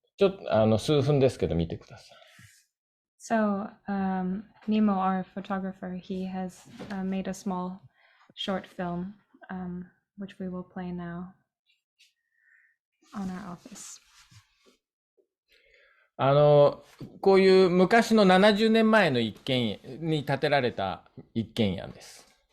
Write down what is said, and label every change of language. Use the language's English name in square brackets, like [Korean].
[Japanese] ちょっと数分ですけど見てください。 [English] So Nemo, our photographer, he has made a small short film, which we will play now on our office. [Japanese] こういう昔の70年前の一軒家に建てられた一軒家です。